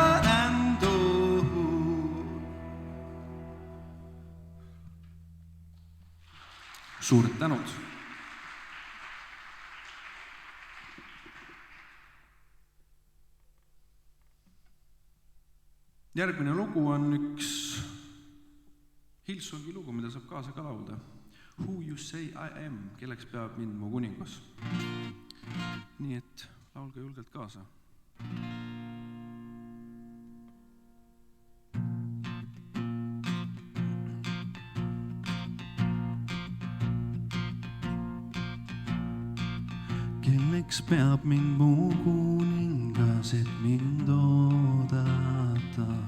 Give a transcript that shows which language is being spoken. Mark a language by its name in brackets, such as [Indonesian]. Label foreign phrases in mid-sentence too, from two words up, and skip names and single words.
[Estonian] Suured tänud. Järgmine lugu on üks Hillsongi lugu, mida saab kaasa ka laulda. [English] Who you say I am, [Estonian] kelleks peab mind mu kuningas. Nii et laulge julgelt kaasa. Kelleks peab mind mu kuningas, et mind oodata.